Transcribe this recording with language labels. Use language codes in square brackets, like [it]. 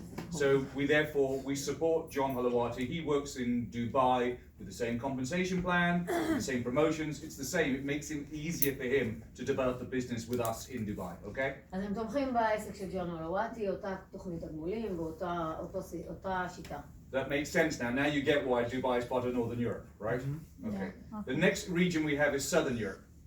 [en] So we support John Halawati. He works in Dubai with the same compensation plan, the same promotions. It's the same. It makes it easier for him to develop the business with us in Dubai. Okay? [he] אז הם תומכים בעסק של ג'ון הלואטי, אותה תוכנית תגמולים ואותה שיטה. [en] That makes sense now. Now you get why Dubai is part of Northern Europe, right? Okay. The next region we have is Southern Europe.